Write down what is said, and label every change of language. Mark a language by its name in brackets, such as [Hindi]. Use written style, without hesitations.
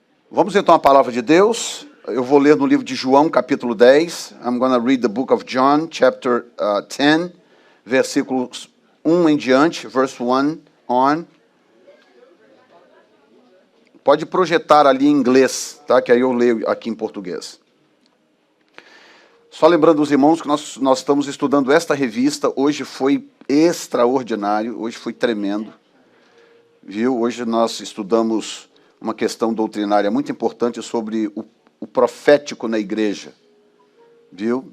[Portuguese] Vamos então à palavra de Deus. Eu vou ler no livro de João, capítulo 10. [English] I'm going to read the book of John, chapter 10, [Portuguese] versículos 1 em diante, [English] verse 1 on. [Portuguese] Pode projetar ali em inglês, tá? Que aí eu leio aqui em português. Só lembrando os irmãos que nós estamos estudando esta revista. Hoje foi extraordinário, hoje foi tremendo. Viu? Hoje nós estudamos uma questão doutrinária muito importante sobre o profético na igreja. Viu?